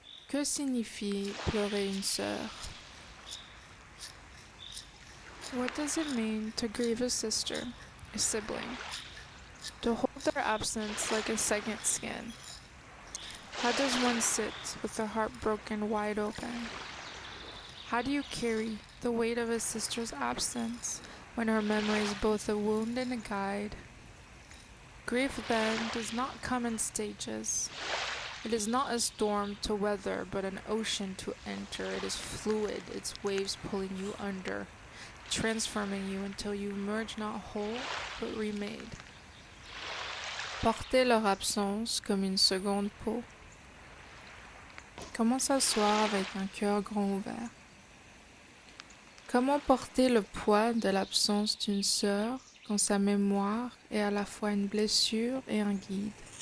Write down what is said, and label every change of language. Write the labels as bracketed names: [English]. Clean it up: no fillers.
[French] Que signifie pleurer une sœur? [English] What does it mean to grieve a sister, a sibling? To hold their absence like a second skin? How does one sit with the heart broken wide open? How do you carry the weight of a sister's absence when her memory is both a wound and a guide? Grief, then, does not come in stages. It is not a storm to weather, but an ocean to enter. It is fluid, its waves pulling you under, transforming you until you emerge not whole, but remade. [French] Porter leur absence comme une seconde peau. Comment s'asseoir avec un cœur grand ouvert? Comment porter le poids de l'absence d'une sœur quand sa mémoire est à la fois une blessure et un guide?